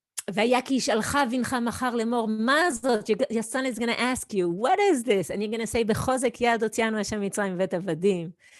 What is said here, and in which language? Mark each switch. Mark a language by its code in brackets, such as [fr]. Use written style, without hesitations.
[he] והיה כי ישאלך בנך מחר לאמור, מה זאת? [en] Your son is going to ask you, what is this? And you're going to say, [he] בחוזק יד הוציאנו השם מצרים מבית עבדים.